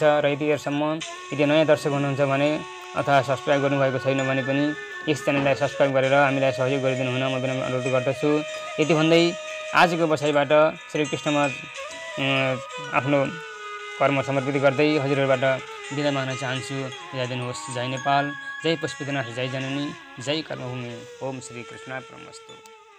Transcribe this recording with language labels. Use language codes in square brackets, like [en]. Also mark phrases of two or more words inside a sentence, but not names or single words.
[ne] र यदि नयाँ दर्शक हुनुहुन्छ भने अथवा सब्सक्राइब गर्नुभएको छैन भने पनि यस च्यानललाई सब्सक्राइब गरेर हामीलाई सहयोग गरिदिनु हुन म विनम्र अनुरोध गर्दछु। यति भन्दै आजको बसाइबाट श्रीकृष्णमा आफ्नो कर्म समर्पित गर्दै हजुरहरूबाट बिदा माग्न चाहन्छु। बिदा दिनुहोस्। जय नेपाल, जय पशुपतिनाथ, जय जननी, जय कर्मभूमि। ओम श्री कृष्णार्पणमस्तु।